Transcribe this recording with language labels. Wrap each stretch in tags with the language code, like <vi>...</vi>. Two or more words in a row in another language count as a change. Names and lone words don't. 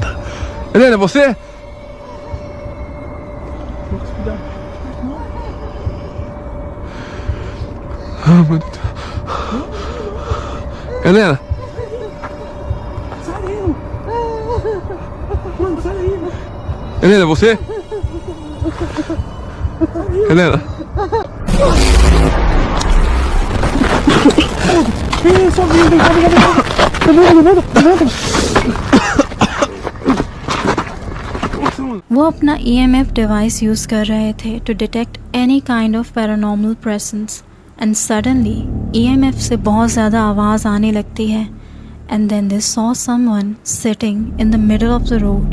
<pt>Helena, é você? Ah, meu Deus. Helena. Helena, é você? Helena.</pt> <hi>वो अपना</hi> <en>EMF device use</en> <hi>कर रहे थे</hi> <en>to detect any kind of paranormal presence and suddenly EMF</en> <hi>से बहुत ज़्यादा आवाज़ आने लगती है</hi> <en>and then they saw someone sitting in the middle of the road.</en>